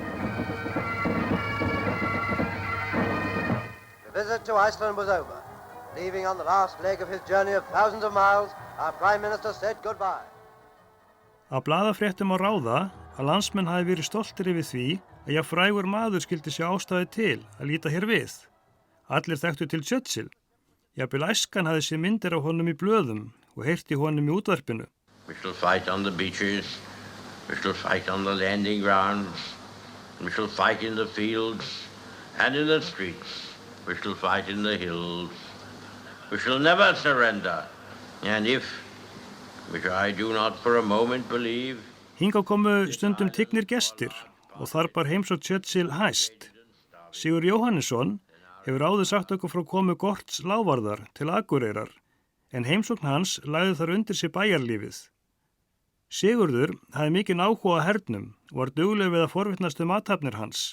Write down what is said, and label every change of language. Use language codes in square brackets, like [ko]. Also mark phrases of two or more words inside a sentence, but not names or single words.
[en] The visit to Iceland was over. Leaving on the last leg of his journey of thousands of miles, our Prime Minister said goodbye. [is] Á blaðafréttum á ráða að landsmenn hafi verið stoltir yfir því að frægur maður skildi sér ástæði til að líta hér við. Allir þekktu til Churchill. Jafnvel æskan hafði séð myndir af honum í blöðum og heyrti honum í útvarpinu. [en] We shall fight on the beaches. We shall fight on the landing grounds, we shall fight in the fields and in the streets, we shall fight in the hills, we shall never surrender, and if, which I do not for a moment believe. [is] Hingað komu stundum tignir gestir og þar bar heimsókn Churchill hæst. Sigur Jóhannesson hefur áður sagt okkur frá komu Gorts lávarðar til Akureyrar, en heimsókn hans lagði þar undir sig bæjarlífið. Sigurður hafði mikinn áhuga á hernum og var duglegur við að forvitnast athafnir hans.